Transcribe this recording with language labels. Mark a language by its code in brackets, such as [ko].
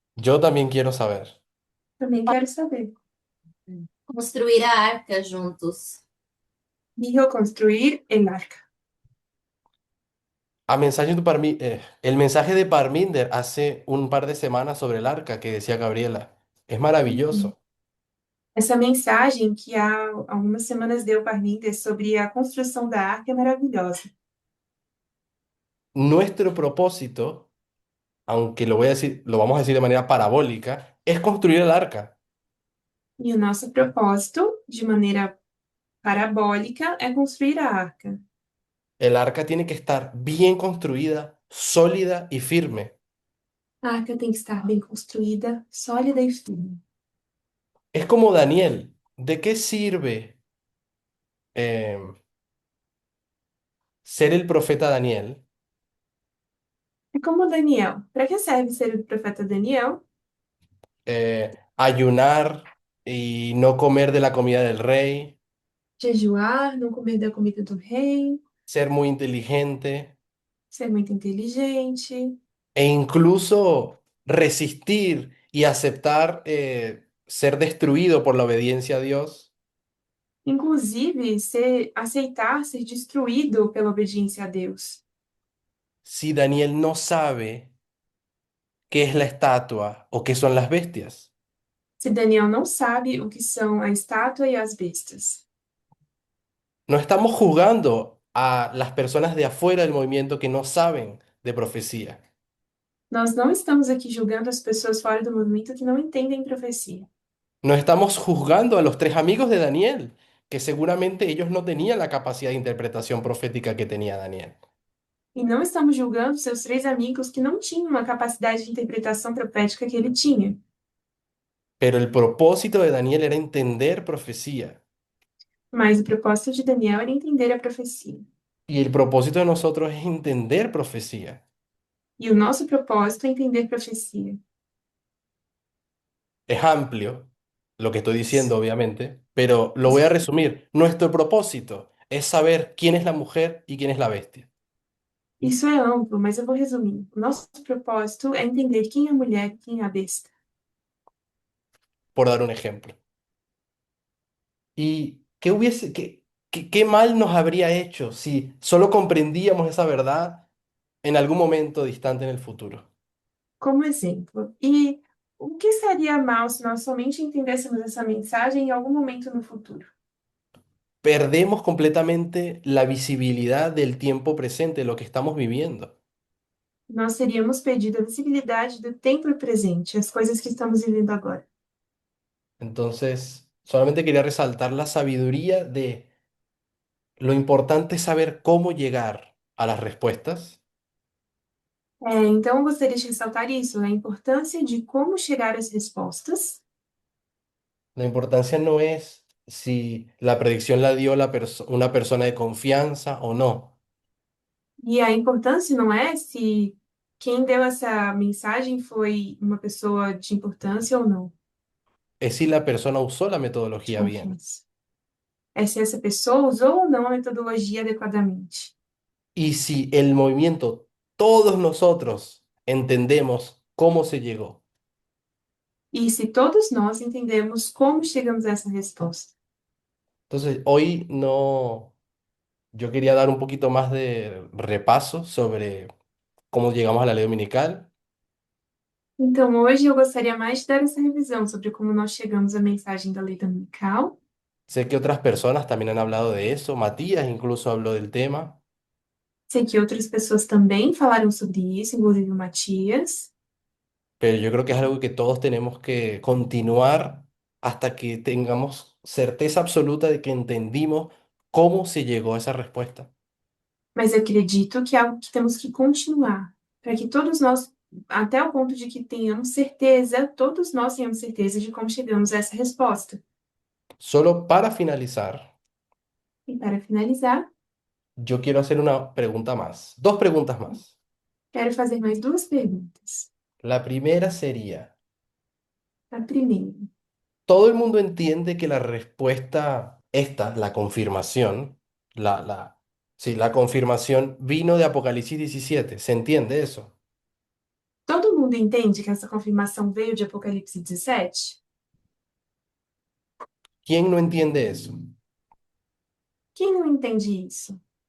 [es] Yo también quiero saber. [pt] Também quero saber. Construir a arca juntos. [es] Dijo construir el arca. El mensaje de Parminder hace un par de semanas sobre el arca que decía Gabriela. Es maravilloso. [pt] Essa mensagem que há algumas semanas deu Parminder sobre a construção da arca é maravilhosa. [es] Nuestro propósito, aunque lo vamos a decir de manera parabólica, es construir el arca. [pt] E o nosso propósito, de maneira parabólica, é construir a arca. [es] El arca tiene que estar bien construida, sólida y firme. [pt] A arca tem que estar bem construída, sólida e firme. [es] Es como Daniel. ¿De qué sirve eh, ser el profeta Daniel? [pt] É como Daniel. Para que serve ser o profeta Daniel? [es] Ayunar y no comer de la comida del rey, [pt] Jejuar, não comer da comida do rei, [es] ser muy inteligente [pt] ser muito inteligente, [es] e incluso resistir y aceptar ser destruido por la obediencia a Dios. [pt] inclusive aceitar ser destruído pela obediência a Deus. [es] Si Daniel no sabe qué es la estatua o qué son las bestias. [pt] Se Daniel não sabe o que são a estátua e as bestas. [es] No estamos juzgando a las personas de afuera del movimiento que no saben de profecía. [pt] Nós não estamos aqui julgando as pessoas fora do movimento que não entendem profecia. [es] No estamos juzgando a los tres amigos de Daniel, que seguramente ellos no tenían la capacidad de interpretación profética que tenía Daniel. [pt] E não estamos julgando seus três amigos que não tinham uma capacidade de interpretação profética que ele tinha. [es] Pero el propósito de Daniel era entender profecía. [pt] Mas o propósito de Daniel era entender a profecia. [es] Y el propósito de nosotros es entender profecía. [pt] E o nosso propósito é entender profecia. [es] Es amplio lo que estoy diciendo, obviamente, pero lo voy a resumir. Nuestro propósito es saber quién es la mujer y quién es la bestia, [pt] Isso é amplo, mas eu vou resumir. O nosso propósito é entender quem é a mulher e quem é a besta. [es] por dar un ejemplo. ¿Y qué mal nos habría hecho si solo comprendíamos esa verdad en algún momento distante en el futuro? [pt] Como exemplo. E o que seria mal se nós somente entendêssemos essa mensagem em algum momento no futuro? [es] Perdemos completamente la visibilidad del tiempo presente, lo que estamos viviendo. [pt] Nós teríamos perdido a visibilidade do tempo presente, as coisas que estamos vivendo agora. [es] Entonces, solamente quería resaltar la sabiduría de lo importante es saber cómo llegar a las respuestas. [pt] Então, eu gostaria de ressaltar isso, a importância de como chegar às respostas. [es] La importancia no es si la predicción la dio una persona de confianza o no. [pt] E a importância não é se quem deu essa mensagem foi uma pessoa de importância ou não, [es] Es si la persona usó la [pt] de [es] metodología bien. [pt] confiança. É se essa pessoa usou ou não a metodologia adequadamente. [es] Y si el movimiento, todos nosotros entendemos cómo se llegó. [pt] E se todos nós entendemos como chegamos a essa resposta. [es] Entonces, hoy no, yo quería dar un poquito más de repaso sobre cómo llegamos a la ley dominical. [pt] Então, hoje eu gostaria mais de dar essa revisão sobre como nós chegamos à mensagem da lei dominical. [es] Sé que otras personas también han hablado de eso. Matías incluso habló del tema. [pt] Sei que outras pessoas também falaram sobre isso, inclusive o Matias. [es] Pero yo creo que es algo que todos tenemos que continuar hasta que tengamos certeza absoluta de que entendimos cómo se llegó a esa respuesta. [pt] Mas acredito que é algo que temos que continuar, para que todos nós, até o ponto de que tenhamos certeza, todos nós tenhamos certeza de como chegamos a essa resposta. [es] Solo para finalizar, [pt] E para finalizar, [es] yo quiero hacer una pregunta más, dos preguntas más. [pt] quero fazer mais duas perguntas. [es] La primera sería, [pt] A primeira, [es] ¿todo el mundo entiende que la respuesta, esta, la confirmación, sí, la confirmación vino de Apocalipsis 17? ¿Se entiende eso? [pt] todo mundo entende que essa confirmação veio de Apocalipse 17? [es] ¿Quién no entiende eso? [pt] Quem não entende isso?